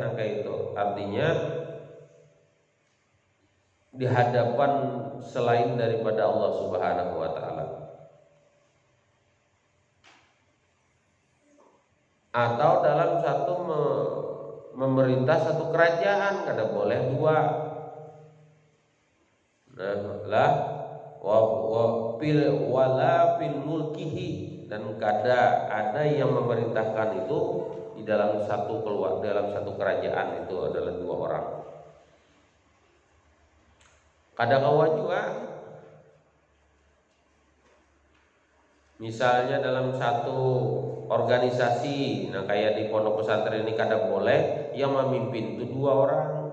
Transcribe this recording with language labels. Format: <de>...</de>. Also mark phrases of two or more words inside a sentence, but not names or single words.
<id>Nah kayak itu artinya di hadapan selain daripada Allah</id> <ar>سبحانه وتعالى.</ar> <id>Atau dalam satu memerintah satu kerajaan, kada boleh dua. Nah</id> <ar>ولا في ملكه,</ar> <id>dan</id> <bjn>kada ada</bjn> <id>yang memerintahkan itu di dalam satu kerajaan, itu adalah dua orang.</id> <bjn>Kada kawa juga, misalnya dalam satu organisasi, nah kayak di pondok pesantren ini kada boleh yang memimpin itu dua orang.</bjn>